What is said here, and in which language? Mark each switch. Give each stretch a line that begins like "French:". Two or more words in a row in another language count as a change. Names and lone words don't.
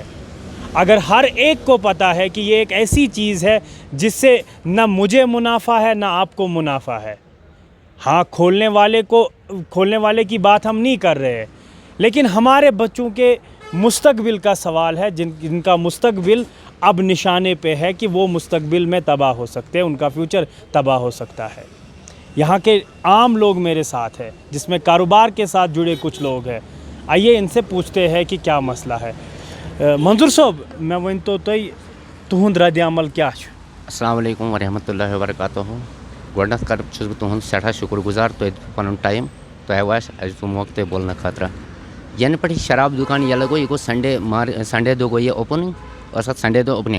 Urdu: اگر ہر ایک کو پتہ ہے کہ یہ ایک ایسی چیز ہے جس سے نہ مجھے منافع ہے نہ آپ کو منافع ہے, ہاں کھولنے والے کی بات ہم نہیں کر رہے, لیکن ہمارے بچوں کے مستقبل کا سوال ہے, جن کا مستقبل اب نشانے پہ ہے کہ وہ مستقبل میں تباہ ہو سکتے ہیں, ان کا فیوچر تباہ ہو سکتا ہے. یہاں کے عام لوگ میرے ساتھ ہیں, جس میں کاروبار کے ساتھ جڑے کچھ لوگ ہیں. آئیے ان سے پوچھتے ہیں کہ کیا مسئلہ ہے.
Kashmiri: منظور صاحب میں ون تو تہند رد عمل کیا چھ؟
Arabic: السلام علیکم ورحمۃ اللہ وبرکاتہ.
Kashmiri: گۄڈنٮ۪تھ چھُس بہٕ تُہُنٛد سٮ۪ٹھاہ شُکُر گُزار, تُہۍ پَنُن ٹایم تۄہہِ آو اَسہِ موقعہٕ تۄہہِ بولنہٕ خٲطرٕ. یَنہٕ پٮ۪ٹھ یہِ شراب دُکان ییٚلہٕ گوٚو, یہِ گوٚو سنڈے دۄہ گوٚو یہِ اوپننٛگ, ٲس اَتھ سنڈے دۄہ اوپننٛگ.